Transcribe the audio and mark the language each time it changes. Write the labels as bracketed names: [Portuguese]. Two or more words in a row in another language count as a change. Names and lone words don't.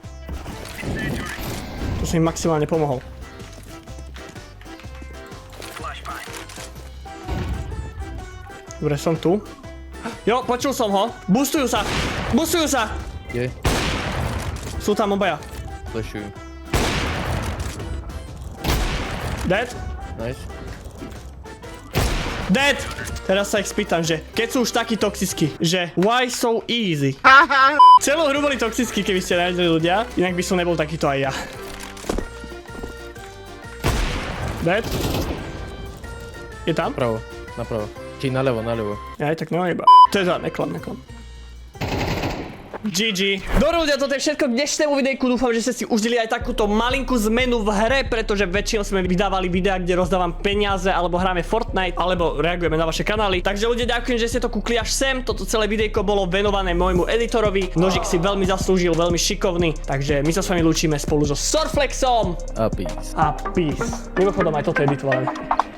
[Slovak] To som im maximálne pomohol. Dobre, som tu. Jo, počul som ho. Boostujú sa. Je. Sú tam obaja. Flashujú. Dead? Nice. Dead! Teraz sa ich spýtam, že keď sú už takí toxickí, že [English] why so easy? [Slovak] Celú hru boli toxickí, keby ste nevedeli ľudia, inak by som nebol takýto aj ja. Dead? Je tam? Napravo. Či naľavo. Aj tak no iba. Teda, neklam. GG. Dobre ľudia, toto je všetko k dnešnému videjku. Dúfam, že ste si užili aj takúto malinkú zmenu v hre, pretože väčšinou sme vydávali videá, kde rozdávam peniaze, alebo hráme Fortnite, alebo reagujeme na vaše kanály. Takže ľudia, ďakujem, že ste to kúkli až sem. Toto celé videjko bolo venované môjmu editorovi. Nožik si veľmi zaslúžil, veľmi šikovný. Takže my sa s vami lúčime spolu so Surflexom. A peace. A peace. Mimochodom aj toto editovali.